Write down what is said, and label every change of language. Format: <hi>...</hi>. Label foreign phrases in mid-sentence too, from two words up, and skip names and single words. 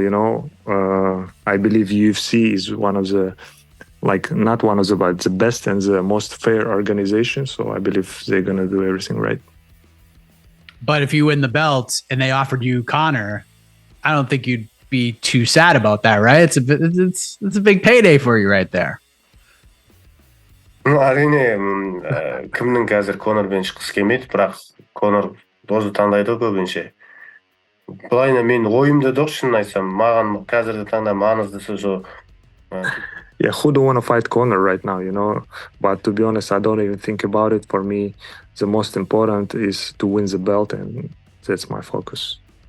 <en>You know, I believe UFC is one of the, not one of the, but the best and the most fair organization. So I believe they're gonna do everything right. But if you win the belt and they offered you Conor, I don't think you'd be too sad about that, right? It's a big payday for you right there.</en> <kk>әрине кімнің қазір Конорбен шыққысы келмейді, бірақ Конор дозы таңдайды көбінше. Былайына мен ойымда жоқ, шынын айтсам, маған қазіргі таңда маңыздысы сол.</kk> <en>Yeah, who don't want to fight Conor right now, you know? But to be honest, I don't even think about it. For me, the most important is to win the belt, and that's my focus.</en>